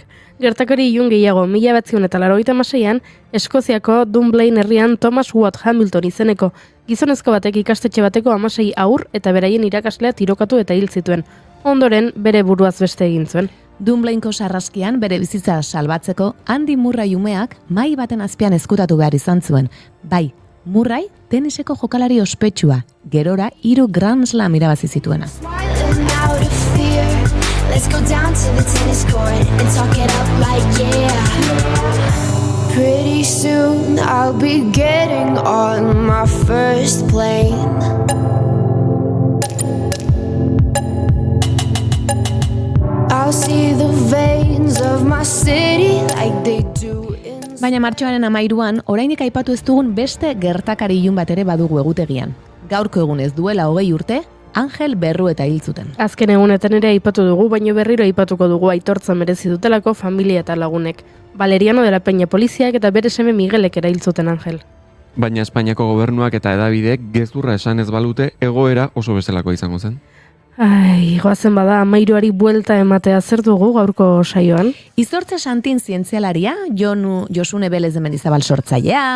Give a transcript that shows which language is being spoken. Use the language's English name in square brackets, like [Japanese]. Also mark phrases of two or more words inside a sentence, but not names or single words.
[Basque] Gertakari ilun gehiago 1986an Eskoziako Dunblane herrian Thomas Watt Hamilton izeneko gizonezko batek ikastetxe bateko 16 haur eta beraien irakaslea tirokatu eta hil zituen. Ondoren bere buruaz beste egin zuen. Dunblaneko sarraskian bere bizitza salbatzeko Andy Murray umeak mai baten azpian ezkutatu behar izan zuen. Bai, Murray teniseko jokalari ospetsua, gerora 3 Grand Slam irabazi zituena. [English] Let's go down to the tennis court and talk it up like yeah. Pretty soon I'll be getting on my first plane. I'll see the veins of my city like they do in... [Basque] Baina martxoaren 13an, orainik aipatu ez dugun beste gertakari ilun bat ere badugu egutegian. Gaurko egunez duela 20 urte, Angel Berrueta hil zuten. Azken egunetan ere aipatu dugu, baino berriro aipatuko dugu aitortza merezi dutelako familia eta lagunek. Valeriano de la Peña poliziak eta bere seme Miguelek ere hil zuten Angel. Baina Espainiako gobernuak eta edabideek gezurra esan ez balute egoera oso bezalakoa izango zen. Ai, goazen bada, amairuari buelta ematea zer dugu gaurko saioan. Izortza Santin zientzialaria, Josune Belez de Mendizabal sortzailea.